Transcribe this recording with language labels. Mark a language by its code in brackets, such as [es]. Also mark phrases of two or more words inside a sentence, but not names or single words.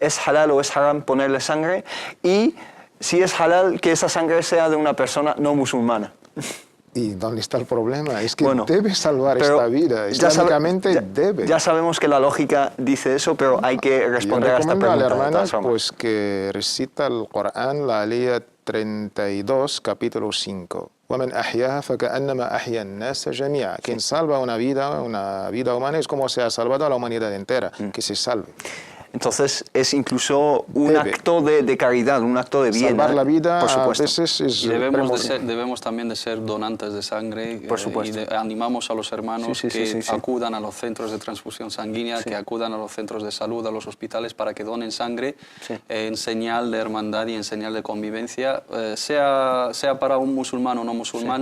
[es] ¿Es halal o es haram ponerle sangre? Y si es halal, que esa sangre sea de una persona no musulmana. ¿Y dónde está el problema? Es que debe salvar esta vida. Islámicamente debe. Ya sabemos que la lógica dice eso, pero hay que responder a esta pregunta. Yo recomiendo a la hermana pues, que recita el Corán, la alía 32, capítulo 5. [ar] وَمَنْ أَحْيَاهَا فَكَأَنَّمَا أَحْيَا النَّاسَ جَمِيعًا. [es] Quien salva una vida humana es como se ha salvado a la humanidad entera, que se salve. Entonces es incluso un acto de caridad, un acto de bien. Salvar la vida, por supuesto. A veces es y debemos también de ser donantes de sangre. Por supuesto. Y animamos a los hermanos que acudan a los centros de transfusión sanguínea, que acudan a los centros de salud, a los hospitales, para que donen sangre en señal de hermandad y en señal de convivencia, sea para un musulmán o no musulmán.